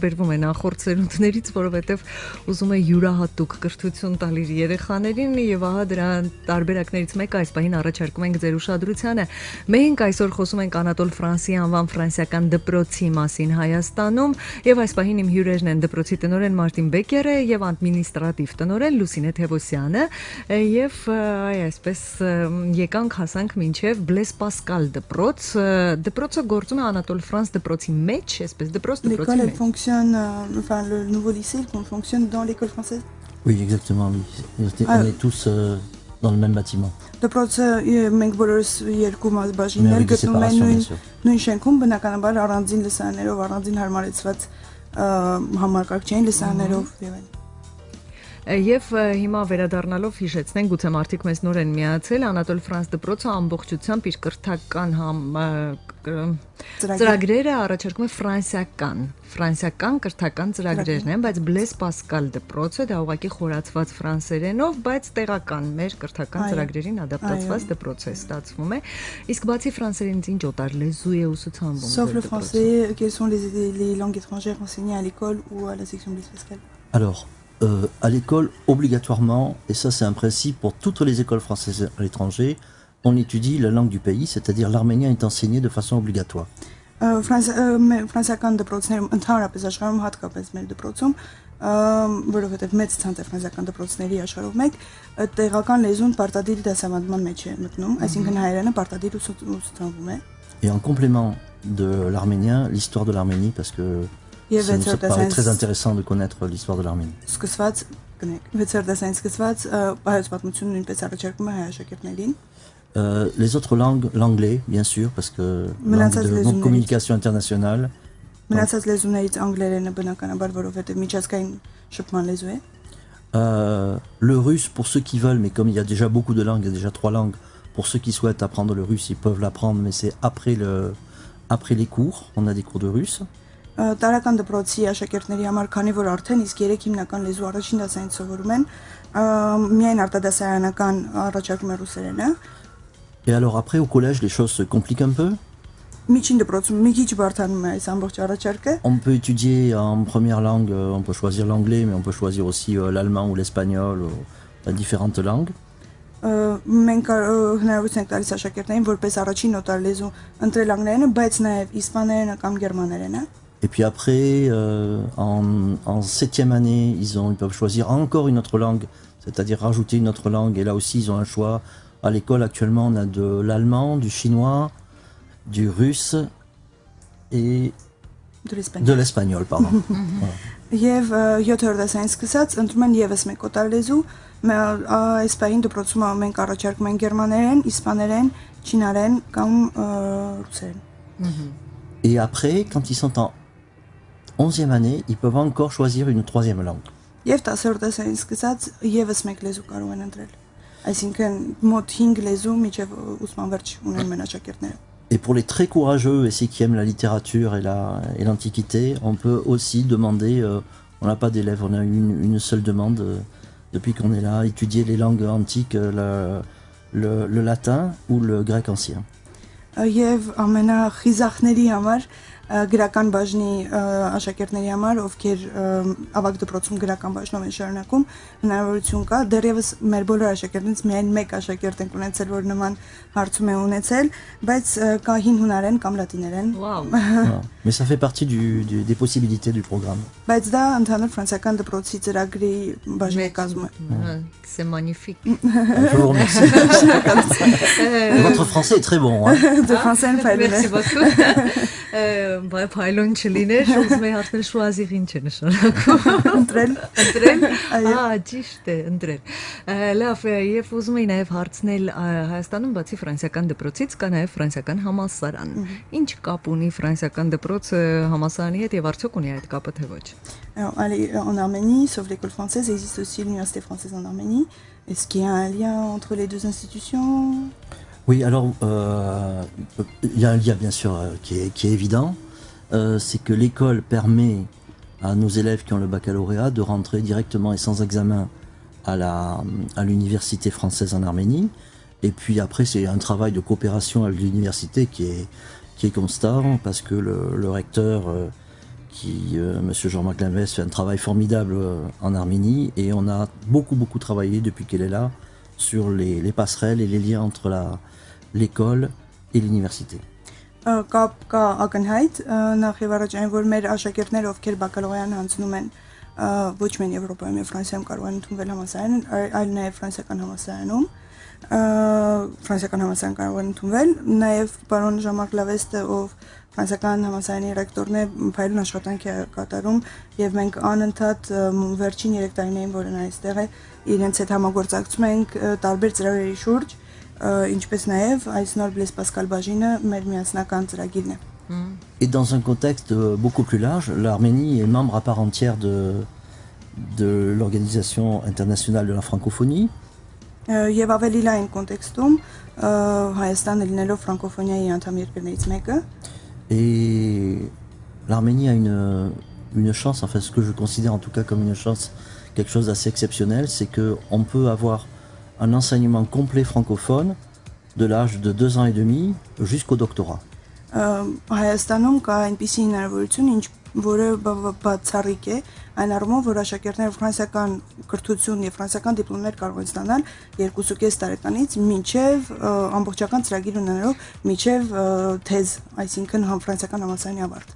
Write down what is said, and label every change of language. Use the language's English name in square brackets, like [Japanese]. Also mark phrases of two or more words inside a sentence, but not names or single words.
[Armenian] է նախորդ սերունդներից, որովհետև ուզում է յուրահատուկ կրթություն տալ իր երեխաներին եւ ահա դրա տարբերակներից մեկը այս պահին առաջարկում ենք ձեր ուշադրությանը։ Մենք այսօր խոսում ենք Անատոլ Ֆրանսի անվան ֆրանսիական դպրոցի մասին Հայաստանում եւ այս պահին իմ հյուրերն են դպրոցի տնօրեն Մարտին Բեկերը եւ ադմինիստրատիվ տնօրեն Լուսինե Թևոսյանը։ Եվ այսպես եկանք հասանք մինչև Blaise Pascal դպրոց, դպրոցը գործում է Anatole France depրոցի մեջ, այսպես դպրոցի մեջ։ [French] L'école fonctionne, enfin le nouveau lycée fonctionne dans l'école française. Oui, exactement, oui. On est tous dans le même bâtiment. [Armenian] Դպրոցը մենք բոլորս երկու բաժիններ գտնվում են նույն շենքում, բնականաբար առանձին լսարաններով, առանձին հարմարեցված համակարգչային լսարաններով եւ այլն։ Եվ հիմա վերադառնալով հիշեցնենք, գուցե մարդիկ մեզ նոր են միացել, Anatole France դպրոցը ամբողջությամբ իր կրթական ծրագրերը առաջարկում է ֆրանսիական կրթական ծրագրերն են, բայց Blaise Pascal դպրոցը դա ուղղակի խորացված ֆրանսերենով, բայց տեղական մեր կրթական ծրագրերին ադապտացված դպրոց է ստացվում է։ Իսկ բացի ֆրանսերենից ինչ օտար լեզու է ուսուցանվում։ [French] Sauf le français, quelles sont les langues étrangères enseignées à l'école ou à la section Blaise Pascal? Alors, à l'école, obligatoirement, et ça c'est un principe pour toutes les écoles françaises à l'étranger, on étudie la langue du pays, c'est-à-dire l'arménien est enseigné de façon obligatoire. [Armenian] Ֆրանսիական դպրոցներում ընդհանրապես աշխարհում հատկապես մեր դպրոցում, որովհետև մեծ ցանց է ֆրանսիական դպրոցների աշխարհով մեկ, տեղական լեզուն պարտադիր դասավանդման մեջ է մտնում, այսինքն հայերենը պարտադիր ուսուցանվում է։ [French] Et en complément de l'arménien, l'histoire de l'Arménie, parce que ça nous paraît très intéressant de connaître l'histoire de l'Arménie. [Armenian] Սկսված կնեք, 6-րդ դասային սկսված հայոց պատմությունը նույնպես առաջարկում է հայ աշակերտներին։ [French] Les autres langues, l'anglais, bien sûr, parce que langue de communication internationale. [Armenian] Մնացած լեզուներից անգլերենը բնականաբար, որովհետև միջազգային շփման լեզու է։ [French] Le russe pour ceux qui veulent, mais comme il y a déjà beaucoup de langues, il y a déjà 3 langues, pour ceux qui souhaitent apprendre le russe, ils peuvent l'apprendre, mais c'est après les cours, on a des cours de russe. [Armenian] Տարական դպրոցի աշակերտների համար, քանի որ արդեն իսկ 3 հիմնական լեզու առաջին դասային սովորում են, միայն արտադասարանական առաջարկում է ռուսերենը։ [French] Et alors après au collège les choses se compliquent un peu. [Armenian] Միջին դպրոցում մի քիչ բարդանում է այս ամբողջ առաջարկը։ [French] On peut étudier en première langue, on peut choisir l'anglais, mais on peut choisir aussi l'allemand ou l'espagnol, ou différentes langues. [Armenian] Մենք հնարավորություն ենք տալիս աշակերտներին որպես առաջին օտար լեզու ընտրել անգլերենը, բայց նաև իսպաներենը կամ գերմաներենը։ [French] Et puis après, en 7e année, ils peuvent choisir encore une autre langue, c'est-à-dire rajouter une autre langue. Et là aussi, ils ont un choix. À l'école, actuellement, on a de l'allemand, du chinois, du russe et de l'espagnol, pardon. [Armenian] Եվ 7-րդ դասային սկսած ընտրում են եւս մեկ օտար լեզու, այս պահին դպրոցում մենք առաջարկում ենք գերմաներեն, իսպաներեն, չինարեն կամ ռուսերեն։ [French] Et après, quand ils sont en 11e année, ils peuvent encore choisir une troisième langue. [Armenian] Եվ 10-րդ դասային սկսած եւս մեկ լեզու կարող են ընտրել։ Այսինքն մոտ 5 լեզու միջև ուսման վերջ ունեն մեն աշակերտները։ [French] Et pour les très courageux et ceux qui aiment la littérature et l'Antiquité, on peut aussi demander, on n'a pas d'élèves, on a une seule demande depuis qu'on est là, étudier les langues antiques, le latin ou le grec ancien. [Armenian] Եվ ամենախիզախների համար գրական բաժնի աշակերտների համար, ովքեր ավագ դպրոցում գրական բաժնով են շարունակում, հնարավորություն կա, դեռևս մեր բոլոր աշակերտներից միայն մեկ աշակերտ ենք ունեցել, որ նման հարցում է ունեցել, բայց կա հին հունարեն կամ լատիներեն։ [French] Voilà. Mais ça fait partie des possibilités du programme. [Armenian] Բայց դա ընդհանուր ֆրանսիական դպրոցի ծրագրի բաժնի կազմում է։ [French] C'est magnifique. Je vous remercie. Votre français est très bon. Hein. [Armenian] Դե ֆրանսիան ֆայլն է։ [French] Merci beaucoup. [Armenian] Բայ փայլոն չլիներ, ուզում եի հարցնել շուազիղ ինչ է նշանակում։ Ընտրել։ Ընտրել։ Ճիշտ է, ընտրել։ Լավ, եւ ուզում եի նաեւ հարցնել Հայաստանում բացի ֆրանսիական դպրոցից կա նաեւ ֆրանսիական համալսարան։ Ինչ կապ ունի ֆրանսիական դպրոցը համալսարանի հետ եւ արդյոք ունի այդ կապը թե ոչ։ [French] Allez, en Arménie, sauf l'école française, existe aussi l'université française en Arménie. Est-ce qu'il y a un lien entre les deux institutions? Oui, alors il y a un lien bien sûr qui est évident, c'est que l'école permet à nos élèves qui ont le baccalauréat de rentrer directement et sans examen à l'université française en Arménie. Et puis après, c'est un travail de coopération avec l'université qui est constant parce que le recteur, Monsieur Jean-Marc Limvès, fait un travail formidable en Arménie et on a beaucoup travaillé depuis qu'elle est là sur les passerelles et les liens entre l'école et l'université. [Armenian] Կապ կա ակնհայտ նախ եւ առաջ այն որ մեր աշակերտները ովքեր բակալավրյան հանձնում են ոչ միայն Եվրոպայում եւ Ֆրանսիայում կարող են ընդունվել համալսարան, այլ նաեւ ֆրանսիական համալսարանում ֆրանսիական համալսարան կարող են ընդունվել նաեւ պարոն Ժան-Մարկ Լավեստը ով ֆրանսիական համալսարանի ռեկտորն է փայլուն աշխատանք է կատարում եւ մենք անընդհատ վերջին 3 տարիներին որ նա այստեղ է իրենց հետ համագործակցում ենք տարբեր ծրագրերի շուրջ ինչպես նաև այս նոր Blaise Pascal բաժինը մեր միասնական ծրագիրն է։ [French] Et dans un contexte beaucoup plus large, l'Arménie est membre à part entière de l'Organisation internationale de la francophonie. [Armenian] Եվ ավելի լայն կոնտեքստում Հայաստանը լինելով ֆրանկոֆոնիայի անդամ երկրներից մեկը [French] Et l'Arménie a une chance, enfin ce que je considère en tout cas comme une chance, quelque chose d'assez exceptionnel, c'est qu'on peut avoir un enseignement complet francophone de l'âge de 2 ans et demi jusqu'au doctorat. [Armenian] Հայաստանում կա այնպիսի հնարավորություն, որը բացառիկ է, այն առումով, որ աշակերտները ֆրանսիական կրթություն եւ ֆրանսիական դիպլոմներ կարող են ստանալ 2.5 տարեկանից մինչեւ ամբողջական ծրագիր ունենալով մինչեւ թեզ, այսինքն ֆրանսիական համալսարանի ավարտ։